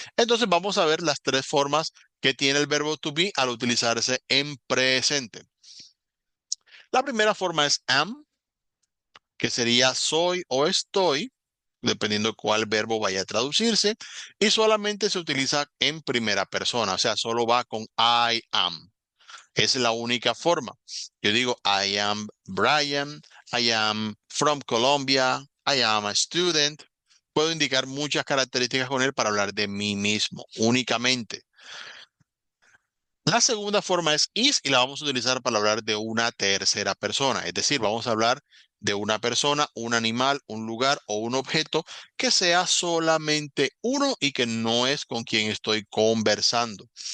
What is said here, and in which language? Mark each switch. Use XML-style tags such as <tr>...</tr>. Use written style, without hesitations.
<es>Entonces vamos a ver las tres formas que tiene el verbo to be al utilizarse en presente. La primera forma es am, que sería soy o estoy, dependiendo cuál verbo vaya a traducirse, y solamente se utiliza en primera persona, o sea, solo va con I am. Es la única forma. Yo digo</es> <en>I am Brian, I am from Colombia, I am a student.</en> <es>Puedo indicar muchas características con él para hablar de mí mismo, únicamente. La segunda forma es is y la vamos a utilizar para hablar de una tercera persona. Es decir, vamos a hablar de una persona, un animal, un lugar o un objeto que sea solamente uno y que no es con quien estoy conversando.</es>